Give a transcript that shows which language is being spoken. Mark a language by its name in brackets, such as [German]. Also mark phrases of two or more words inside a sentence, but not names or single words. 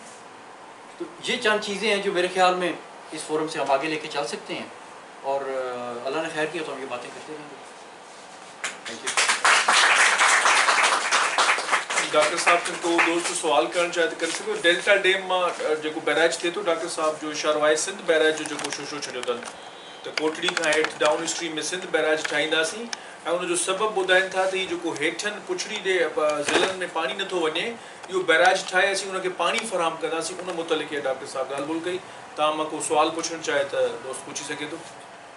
[Urdu] تو یہ چند چیزیں ہیں جو میرے خیال میں اس فورم سے ہم آگے لے کے چل سکتے ہیں, اور اللہ نے خیر کیا تو ہم یہ باتیں کرتے رہیں گے. [English] thank you. [Urdu] ڈاکٹر صاحب کو دوست سوال کرنا چاہتے کر سکو. [Sindhi] ڈیلٹا ڈیم جو بیراج تھے تو ڈاکٹر صاحب جو شاروائے سندھ بیراج جو شو چھॾियो अथनि त कोटड़ी खां हेठि [English] down stream [Sindhi] में सिंध बैराज ठाहींदासीं, ऐं उनजो सबबु ॿुधाइनि था त हीउ जेको हेठनि पुछड़ी ॾे ज़िलनि में पाणी नथो वञे, इहो बैराज ठाहे असीं उनखे पाणी फ़राहम कंदासीं. उन मुतलिक़ डॉक्टर साहब ॻाल्हि ॿोल कई. तव्हां मां को सुवालु पुछणु चाहे त दोस्त पुछी सघे थो.